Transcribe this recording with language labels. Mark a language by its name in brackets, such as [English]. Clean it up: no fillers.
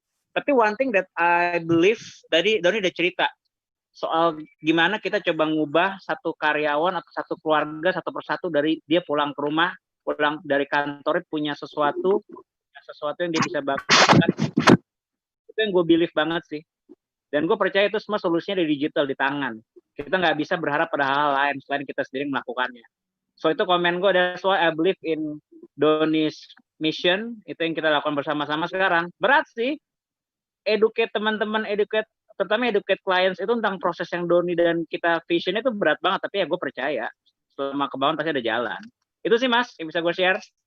[Indonesian] Tapi [English] one thing that I believe, [Indonesian] tadi Doni udah cerita, soal gimana kita coba ngubah satu karyawan atau satu keluarga satu persatu dari dia pulang ke rumah, pulang dari kantor punya sesuatu yang dia bisa bagikan. Itu yang gue believe banget sih. Dan gue percaya itu semua solusinya di digital, di tangan. Kita nggak bisa berharap pada hal lain selain kita sendiri melakukannya. So itu komen gue, [English] that's why I believe in Doni's mission. [Indonesian] Itu yang kita lakukan bersama-sama sekarang. Berat sih, educate teman-teman, terutama educate clients itu tentang proses yang Doni dan kita vision itu berat banget. Tapi ya gue percaya, selama ke bawah pasti ada jalan. Itu sih Mas, yang bisa gue share.